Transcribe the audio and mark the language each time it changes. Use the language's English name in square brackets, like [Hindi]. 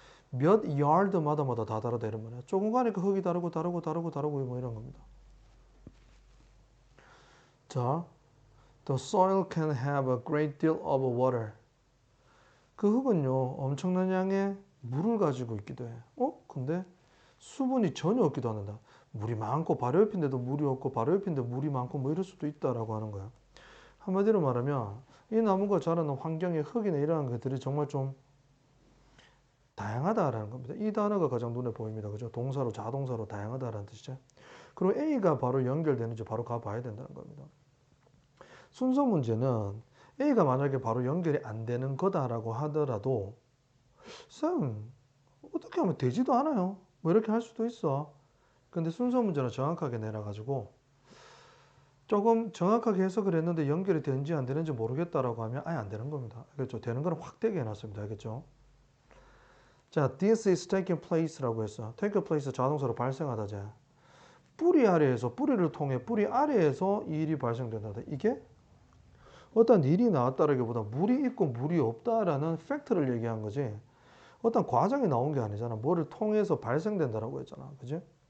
[Korean] 몇 yard마다 다 다르다 이런 말이야. 조금 가니까 흙이 다르고 뭐 이런 겁니다. [English] 자, the soil can have a great deal of water. [Korean] 그 흙은요, 엄청난 양의 물을 가지고 있기도 해. 근데 수분이 전혀 없기도 한다. 물이 많고 바로 옆인데도 물이 없고 바로 옆인데 물이 많고 뭐 이럴 수도 있다라고 하는 거야. 한마디로 말하면 이 나무가 자라는 환경의 흙이나 이러한 것들이 정말 좀 다양하다라는 겁니다. 이 단어가 가장 눈에 보입니다. 그죠? 동사로, 자동사로 다양하다라는 뜻이죠. 그리고 A가 바로 연결되는지 바로 가봐야 된다는 겁니다. 순서 문제는 A가 만약에 바로 연결이 안 되는 거다라고 하더라도 쌤, 어떻게 하면 되지도 않아요. 뭐 이렇게 할 수도 있어. 근데 순서 문제는 정확하게 내놔가지고 조금 정확하게 해석을 했는데 연결이 되는지 안 되는지 모르겠다라고 하면 아예 안 되는 겁니다. 알겠죠? 되는 거는 확 되게 해놨습니다. 알겠죠? [English] 자, this is taking place라고 [Korean] 했어. take place 자동사로 발생하다지. 뿌리 아래에서, 뿌리를 통해 뿌리 아래에서 이 일이 발생된다. 이게 어떤 일이 나왔다라기보다 물이 있고 물이 없다라는 팩트를 얘기한 거지. 어떤 과정이 나온 게 아니잖아. 뭐를 통해서 발생된다라고 했잖아. 그지?